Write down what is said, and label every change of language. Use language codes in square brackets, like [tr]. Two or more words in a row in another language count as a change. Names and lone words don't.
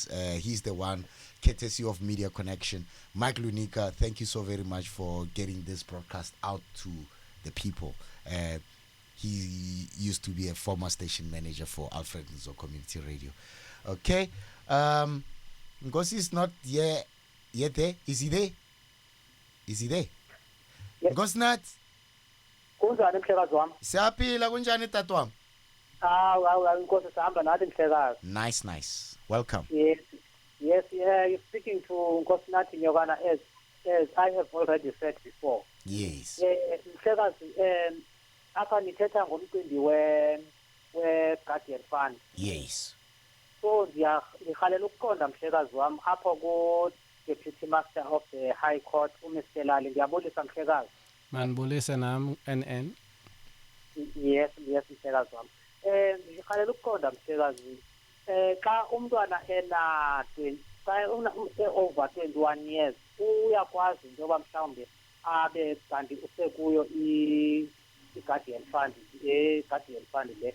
[en] He's the one, courtesy of Media Connection. Mike Lunika, thank you so very much for getting this broadcast out to the people. He used to be a former station manager for Alfred Nzo Community Radio. Okay. Because he's not yet there. Is he there? Yes. Ngosnat. [zu] Kunjani mhlekazi wami? Siyaphila kunjani tata wami? Inkosi sihamba nathi mhlekazi. [en] Nice. Welcome. Yes, you're speaking to Nkosi Nathi Nyokana as I have already said before. Yes. [xh] Mhlekazi, apha nithetha ngomcimbi we-Guardian Fund. [en] Yes. [xh] So ndiyarhalela ukuqonda mhlekazi wami apho ku-Deputy Master of the High Court uMr Lali. Ndiyabulisa mhlekazi. Manibulise nam NN. Yes mhlekazi wami. Ndiyarhalela ukuqonda mhlekazi. Xa umntwana [en] over 21 years [xh] uyakwazi into yoba mhlawumbe abe kanti usekuyo i-Guardian Fund le.